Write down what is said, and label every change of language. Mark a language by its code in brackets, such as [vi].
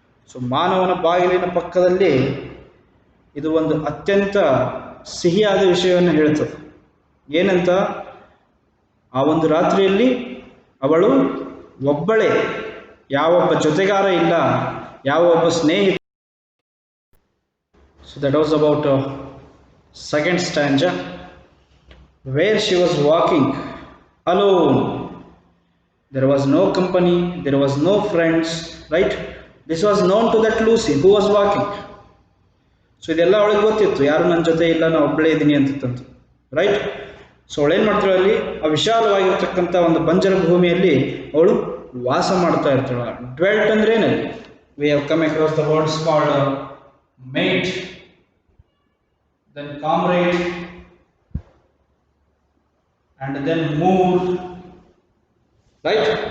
[kn] So ಮಾನವನ ಬಾಗಿಲಿನ ಪಕ್ಕದಲ್ಲಿ ಇದು ಒಂದು ಅತ್ಯಂತ ಸಿಹಿಯಾದ ವಿಷಯವನ್ನು ಹೇಳ್ತದೆ. ಏನಂತ? ಆ ಒಂದು ರಾತ್ರಿಯಲ್ಲಿ ಅವಳು ಒಬ್ಬಳೇ, ಯಾವೊಬ್ಬ ಜೊತೆಗಾರ ಇಲ್ಲ, ಯಾವೊಬ್ಬ ಸ್ನೇಹಿತ. [en] So that was about second stanza, where she was walking alone. There was no company, there was no friends, right? This was known to that Lucy who was walking. [kn] So ಇದೆಲ್ಲ ಅವಳಿಗೆ ಗೊತ್ತಿತ್ತು, ಯಾರು ನನ್ನ ಜೊತೆ ಇಲ್ಲ, ನಾನು ಒಬ್ಬಳೇ ಇದ್ದೀನಿ ಅಂತಂತು, ರೈಟ್. ಸೊ ಅವಳೇನು ಮಾಡ್ತಾಳೆ? ಅಲ್ಲಿ ಆ ವಿಶಾಲವಾಗಿರ್ತಕ್ಕಂಥ ಒಂದು ಬಂಜರ ಭೂಮಿಯಲ್ಲಿ ಅವಳು ವಾಸ ಮಾಡ್ತಾ ಇರ್ತಾಳೆ. ಡ್ವೆಲ್ಟ್ ಅಂದ್ರೆ ಏನಲ್ಲಿ? [en] We have come across the words called mate, then comrade, and then moor, right?